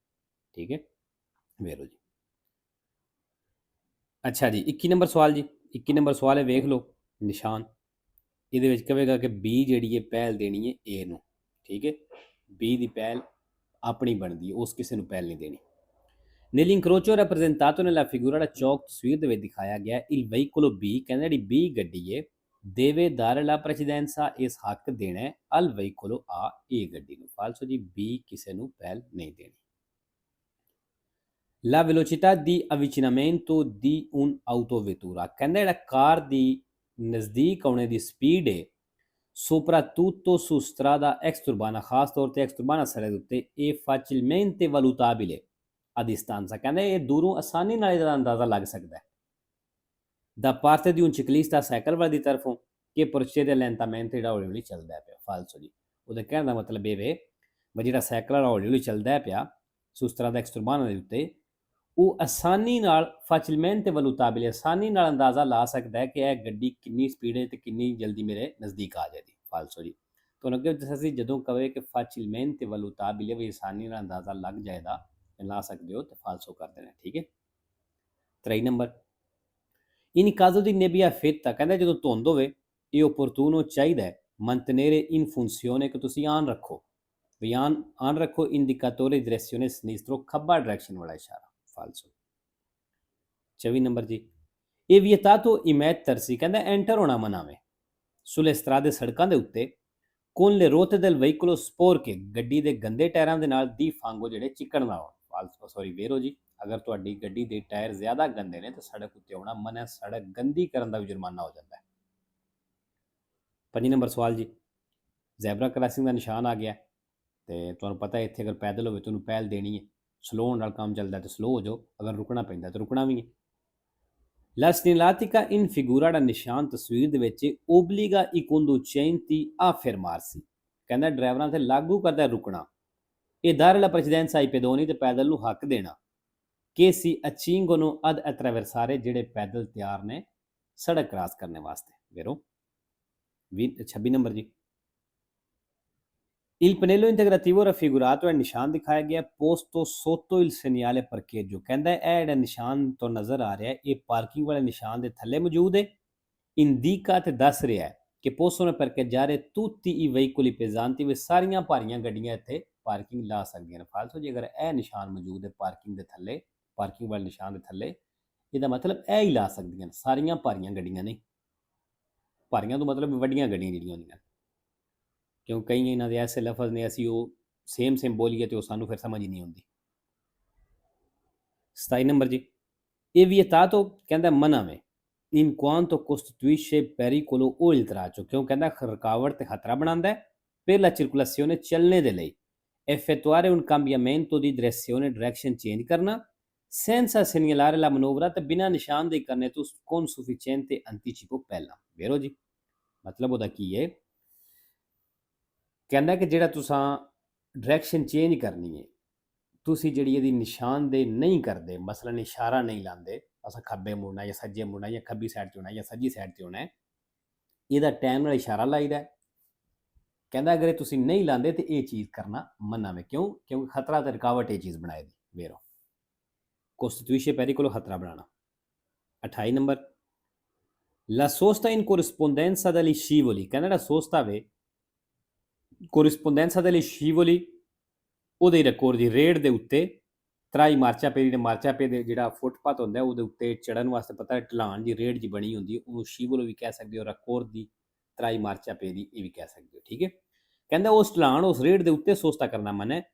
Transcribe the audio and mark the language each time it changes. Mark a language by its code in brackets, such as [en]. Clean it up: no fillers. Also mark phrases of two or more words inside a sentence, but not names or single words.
[pa] ਠੀਕ ਹੈ, ਵੇਰੋ ਜੀ। ਅੱਛਾ ਜੀ, 21 ਨੰਬਰ ਸਵਾਲ ਜੀ, 21 ਨੰਬਰ ਸਵਾਲ ਹੈ, ਵੇਖ ਲਓ ਨਿਸ਼ਾਨ। ਇਹਦੇ ਵਿੱਚ ਕਹੇਗਾ ਕਿ ਬੀ ਜਿਹੜੀ ਹੈ ਪਹਿਲ ਦੇਣੀ ਹੈ ਏ ਨੂੰ, ਠੀਕ ਹੈ। ਬੀ ਦੀ ਪਹਿਲ ਆਪਣੀ ਬਣਦੀ ਹੈ, ਉਸ ਕਿਸੇ ਨੂੰ ਪਹਿਲ ਨਹੀਂ ਦੇਣੀ। [it] Nell'incrocio rappresentato nella figura da [pa] ਚੌਕ ਤਸਵੀਰ ਦੇ ਵਿੱਚ ਦਿਖਾਇਆ ਗਿਆ, [it] il veicolo B [pa] ਕਹਿੰਦਾ ਜਿਹੜੀ B ਗੱਡੀ ਹੈ [it] deve dare la precedenza, [pa] ਇਸ ਹੱਕ ਦੇਣਾ ਹੈ [it] al veicolo A, [pa] A ਗੱਡੀ ਨੂੰ। ਫਾਲਸੋ ਜੀ, B ਕਿਸੇ ਨੂੰ ਪਹਿਲ ਨਹੀਂ ਦੇਣੀ। [it] La velocità di avvicinamento di un'autovettura [pa] ਕਹਿੰਦਾ ਜਿਹੜਾ ਕਾਰ ਦੀ ਨਜ਼ਦੀਕ ਆਉਣੇ ਦੀ ਸਪੀਡ ਹੈ [it] soprattutto su strada exturbana, [pa] ਖਾਸ ਤੌਰ ਤੇ exturbana ਸੜਕ ਦੇ ਉੱਤੇ, ਇਹ [it] facilmente valutabile a distanza, [pa] ਕਹਿੰਦਾ ਇਹ ਦੂਰੋਂ ਆਸਾਨੀ ਨਾਲ ਇਹਦਾ ਅੰਦਾਜ਼ਾ ਲੱਗ ਸਕਦਾ ਹੈ [it] da parte di un ciclista, [pa] ਸਾਈਕਲ ਵਾਲੇ ਦੀ ਤਰਫੋਂ, ਕਿ [it] procede lentamente, [pa] ਜਿਹੜਾ ਹੌਲੀ ਹੌਲੀ ਚੱਲਦਾ ਪਿਆ। ਫਾਲਸੋ ਜੀ, ਉਹਦੇ ਕਹਿਣ ਦਾ ਮਤਲਬ ਇਹ ਵੇ ਜਿਹੜਾ ਸਾਈਕਲ ਵਾਲਾ ਹੌਲੀ ਹੌਲੀ ਚੱਲਦਾ ਪਿਆ [it] su strada exturbana [pa] ਦੇ ਉੱਤੇ, ਉਹ ਆਸਾਨੀ ਨਾਲ [it] facilmente valutabile, [pa] ਆਸਾਨੀ ਨਾਲ ਅੰਦਾਜ਼ਾ ਲਾ ਸਕਦਾ ਹੈ ਕਿ ਇਹ ਗੱਡੀ ਕਿੰਨੀ ਸਪੀਡ ਹੈ ਤੇ ਕਿੰਨੀ ਜਲਦੀ ਮੇਰੇ ਨਜ਼ਦੀਕ ਆ ਜਾਏਗੀ। ਫਾਲਸੋ ਜੀ, ਤੁਹਾਨੂੰ ਅੱਗੇ ਦੱਸਿਆ ਸੀ ਜਦੋਂ ਕਹੇ ਕਿ [it] facilmente valutabile [pa] ਵੀ ਆਸਾਨੀ ਨਾਲ ਅੰਦਾਜ਼ਾ ਲੱਗ ਜਾਏਗਾ, ਲਾ ਸਕਦੇ ਹੋ, ਤੇ ਫਾਲਸੋ ਕਰ ਦੇਣਾ, ਠੀਕ ਹੈ। 3 ਨੰਬਰ, [it] in caso di nebbia fitta, [pa] ਕਹਿੰਦਾ ਜਦੋਂ ਧੁੰਦ ਹੋਵੇ, ਇਹ opportuno ਚਾਹੀਦਾ ਹੈ [it] mantenere in funzione, [pa] ਕਿ ਤੁਸੀਂ ਆਨ ਰੱਖੋ, ਵੀ ਆਨ ਰੱਖੋ [it] indicatore di direzione sinistro, [pa] ਖੱਬਾ ਡਾਇਰੈਕਸ਼ਨ ਵਾਲਾ ਇਸ਼ਾਰਾ। ਫਾਲਸੋ। 24 ਨੰਬਰ ਜੀ, ਇਹ [it] vietato immettersi, [pa] ਕਹਿੰਦਾ ਐਂਟਰ ਹੋਣਾ ਮਨਾਵੇ [it] sulle strade, [pa] ਸੜਕਾਂ ਦੇ ਉੱਤੇ [it] con le ruote del veicolo sporche, [pa] ਗੱਡੀ ਦੇ ਗੰਦੇ ਟਾਇਰਾਂ ਦੇ ਨਾਲ ਦੀ ਫਾਂਗੋ, ਜਿਹੜੇ ਚਿੱਕਣ ਨਾ ਹੋਣ। ਫਾਲਸੋ ਸੌਰੀ ਵੇਰੋ ਜੀ, ਅਗਰ ਤੁਹਾਡੀ ਗੱਡੀ ਦੇ ਟਾਇਰ ਜ਼ਿਆਦਾ ਗੰਦੇ ਨੇ ਤਾਂ ਸੜਕ ਉੱਤੇ ਆਉਣਾ ਮਨਾ ਹੈ, ਸੜਕ ਗੰਦੀ ਕਰਨ ਦਾ ਵੀ ਜੁਰਮਾਨਾ ਹੋ ਜਾਂਦਾ ਹੈ। 5 ਨੰਬਰ ਸਵਾਲ ਜੀ, [en] zebra crossing [pa] ਦਾ ਨਿਸ਼ਾਨ ਆ ਗਿਆ, ਤੇ ਤੁਹਾਨੂੰ ਪਤਾ ਹੈ ਇੱਥੇ ਅਗਰ ਪੈਦਲ ਹੋਵੇ ਤੁਹਾਨੂੰ ਪਹਿਲ ਦੇਣੀ ਹੈ, ਸਲੋ ਹੋਣ ਨਾਲ ਕੰਮ ਚੱਲਦਾ ਤਾਂ ਸਲੋ ਹੋ ਜਾਓ, ਅਗਰ ਰੁਕਣਾ ਪੈਂਦਾ ਤਾਂ ਰੁਕਣਾ ਵੀ ਹੈ। [it] La segnaletica in figura, [pa] ਦਾ ਨਿਸ਼ਾਨ ਤਸਵੀਰ ਦੇ ਵਿੱਚ, [it] obbliga i conducenti a fermarsi, [pa] ਕਹਿੰਦਾ ਡਰਾਈਵਰਾਂ ਤੇ ਲਾਗੂ ਕਰਦਾ ਰੁਕਣਾ, [it] e dare la precedenza ai pedoni, [pa] ਤੇ ਪੈਦਲ ਨੂੰ ਹੱਕ ਦੇਣਾ, [it] che si accingono ad attraversare, [pa] ਜਿਹੜੇ ਪੈਦਲ ਤਿਆਰ ਨੇ ਸੜਕ ਕ੍ਰਾਸ ਕਰਨੇ ਵਾਸਤੇ। ਵੇਰੋ 26 ਨੰਬਰ ਜੀ, [it] il pannello integrativo raffigurato, [pa] ਇਹ ਨਿਸ਼ਾਨ ਦਿਖਾਇਆ ਗਿਆ [it] posto sotto il segnale parcheggio, [pa] ਕਹਿੰਦਾ ਇਹ ਜਿਹੜਾ ਨਿਸ਼ਾਨ ਤੋਂ ਨਜ਼ਰ ਆ ਰਿਹਾ ਇਹ ਪਾਰਕਿੰਗ ਵਾਲੇ ਨਿਸ਼ਾਨ ਦੇ ਥੱਲੇ ਮੌਜੂਦ ਹੈ। [it] indica [pa] ਤੇ ਦੱਸ ਰਿਹਾ ਹੈ ਕਿ [it] possono parcheggiare tutti i veicoli pesanti, [pa] ਵੀ ਸਾਰੀਆਂ ਭਾਰੀਆਂ ਗੱਡੀਆਂ ਇੱਥੇ ਪਾਰਕਿੰਗ ਲਾ ਸਕਦੀਆਂ ਨੇ। ਫਾਲਸੋ ਜੀ, ਅਗਰ ਇਹ ਨਿਸ਼ਾਨ ਮੌਜੂਦ ਹੈ ਪਾਰਕਿੰਗ ਦੇ ਥੱਲੇ, ਪਾਰਕਿੰਗ ਵਾਲੇ ਨਿਸ਼ਾਨ ਦੇ ਥੱਲੇ, ਇਹਦਾ ਮਤਲਬ ਇਹ ਹੀ ਲਾ ਸਕਦੀਆਂ ਨੇ, ਸਾਰੀਆਂ ਭਾਰੀਆਂ ਗੱਡੀਆਂ ਨਹੀਂ। ਭਾਰੀਆਂ ਤੋਂ ਮਤਲਬ ਵੱਡੀਆਂ ਗੱਡੀਆਂ ਜਿਹੜੀਆਂ ਹੁੰਦੀਆਂ, ਕਿਉਂ ਕਈ ਇਹਨਾਂ ਦੇ ਐਸੇ ਲਫ਼ਜ਼ ਨੇ ਅਸੀਂ ਉਹ ਸੇਮ ਬੋਲੀਏ ਤੇ ਉਹ ਸਾਨੂੰ ਫਿਰ ਸਮਝ ਹੀ ਨਹੀਂ ਆਉਂਦੀ। 27 ਨੰਬਰ ਜੀ, ਇਹ vietato, ਕਹਿੰਦਾ ਮਨਾ ਵੇ [it] in quanto costituisce pericolo o intralcio, [pa] ਕਿਉਂ ਕਹਿੰਦਾ ਰੁਕਾਵਟ ਤੇ ਖਤਰਾ ਬਣਾਉਂਦਾ ਹੈ [it] per la circolazione, [pa] ਚੱਲਣੇ ਦੇ ਲਈ, [it] effettuare un cambiamento di direzione, [en] direction change [pa] ਕਰਨਾ, [it] senza segnalare la manovra, [pa] ਤੇ ਬਿਨਾਂ ਨਿਸ਼ਾਨਦੇਹੀ ਕਰਨੇ ਤੋਂ [it] con sufficiente anticipo, [pa] ਪਹਿਲਾਂ। ਵੇਰੋ ਜੀ, ਮਤਲਬ ਉਹਦਾ ਕੀ ਹੈ, ਕਹਿੰਦਾ ਕਿ ਜਿਹੜਾ ਤੁਸੀਂ [en] direction change [pa] ਕਰਨੀ ਹੈ, ਤੁਸੀਂ ਜਿਹੜੀ ਇਹਦੀ ਨਿਸ਼ਾਨਦੇਹੀ ਨਹੀਂ ਕਰਦੇ, ਮਸਲਨ ਇਸ਼ਾਰਾ ਨਹੀਂ ਲਾਉਂਦੇ, ਅਸਾਂ ਖੱਬੇ ਮੁੜਨਾ ਜਾਂ ਸੱਜੇ ਮੁੜਨਾ ਜਾਂ ਖੱਬੀ ਸਾਈਡ 'ਤੇ ਹੋਣਾ ਜਾਂ ਸੱਜੀ ਸਾਈਡ 'ਤੇ ਹੋਣਾ, ਇਹਦਾ ਟਾਈਮ ਨਾਲ ਇਸ਼ਾਰਾ ਲਾਈਦਾ। ਕਹਿੰਦਾ ਅਗਰ ਇਹ ਤੁਸੀਂ ਨਹੀਂ ਲਾਉਂਦੇ ਤੇ ਇਹ ਚੀਜ਼ ਕਰਨਾ ਮਨਾ ਵੇ, ਕਿਉਂਕਿ ਖਤਰਾ ਤੇ ਰੁਕਾਵਟ ਇਹ ਚੀਜ਼ ਬਣਾਏਗੀ। ਵੇਰੋ [it] costituisce pericolo, [pa] ਖਤਰਾ ਬਣਾਉਣਾ। 28 ਨੰਬਰ, [it] la sosta in corrispondenza degli scivoli, [pa] ਕਹਿੰਦਾ ਜਿਹੜਾ ਸੋਸਤਾ ਵੇ [it] corrispondenza degli scivoli, [pa] ਉਹਦੇ ਰਿਕਾਰਡ ਦੀ ਰੇਡ ਦੇ ਉੱਤੇ ਤਰਾਈ ਮਾਰਚਾਪੇ, ਜਿਹੜੇ ਮਾਰਚਾਪੇ ਦੇ ਜਿਹੜਾ ਫੁੱਟਪਾਥ ਹੁੰਦਾ ਉਹਦੇ ਉੱਤੇ ਚੜਨ ਵਾਸਤੇ ਪਤਾ ਢਲਾਣ ਦੀ ਰੇਡ ਜੀ ਬਣੀ ਹੁੰਦੀ, ਉਹਨੂੰ ਸ਼ੀਵਲ ਵੀ ਕਹਿ ਸਕਦੇ ਹੋ, ਰਿਕਾਰਡ ਦੀ ਤਰਾਈ ਮਾਰਚਾਪੇ ਦੀ ਇਹ ਵੀ ਕਹਿ ਸਕਦੇ ਹੋ, ਠੀਕ ਹੈ। ਕਹਿੰਦਾ ਉਸ ਢਲਾਣ, ਉਸ ਰੇਡ ਦੇ ਉੱਤੇ ਸੋਸਤਾ ਕਰਨਾ ਮਨਾ ਹੈ।